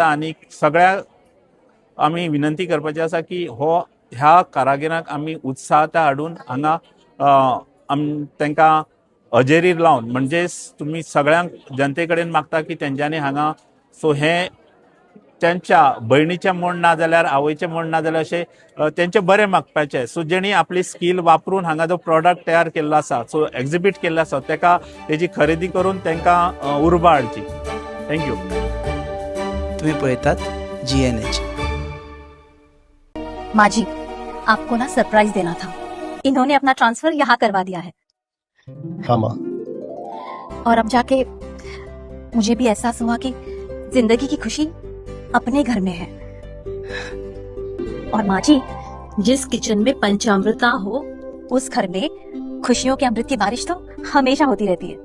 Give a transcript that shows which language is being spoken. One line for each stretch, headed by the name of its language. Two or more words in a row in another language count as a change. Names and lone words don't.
Konkani: आनी सगळ्या आमी विनंती करपाची आसा की ह्या कारागिरांक आमी उत्साहात हाडून हांगा तांकां हजेरीर लावन, म्हणजेच तुमी सगळ्यांक जनते कडेन मागता की तेंच्यांनी हांगा सो हे त्यांच्या भयणीचें म्हण ना जाल्यार आवयचें म्हण ना जाल्यार अशें तेंचे बरें मागपाचें. सो जेणी आपली स्कील वापरून हांगा जो प्रॉडक्ट तयार केल्लो आसा सो एक्झिबीट केल्लो आसा तेका तेजी खरेदी करून तांकां उर्बा हाडची. थँक्यू. तुम्ही पळयतात GNH.
Hindi: माजी, आपको ना सरप्राइज देना था. इन्होंने अपना ट्रांसफर यहाँ करवा दिया है. हाँ माँ. और अब जाके मुझे भी एहसास हुआ कि जिंदगी की खुशी अपने घर में है. और माँ जी, जिस किचन में पंचामृता हो उस घर में खुशियों के अमृत की बारिश तो हमेशा होती रहती है.